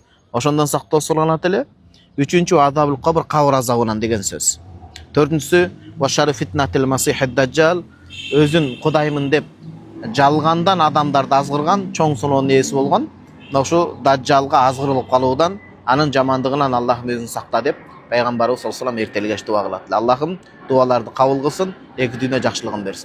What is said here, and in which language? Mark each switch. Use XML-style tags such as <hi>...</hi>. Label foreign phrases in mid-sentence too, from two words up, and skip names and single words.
<ky>Ошондон сактоо суранат эле. Үчүнчү</ky> <ar>عذاب القبر,</ar> <ky>кабыр азабынан деген сөз. Төртүнчүсү</ky> <ar>وشر فتنة المسيح الدجال,</ar> <ky>өзүн кудаймын деп жалгандан адамдарды азгырган чоң суноонун ээси болгон, ошо даджалга азгырылып калуудан, анын жамандыгынан Аллахым өзүн сакта деп Пайгамбарыбыз</ky> <ar>صلى الله عليه وسلم</ar> <ky>эртелгеш дуа кылат. Аллахым дуаларды кабыл кылсын, эки дүйнө жакшылыгын берсин.</ky>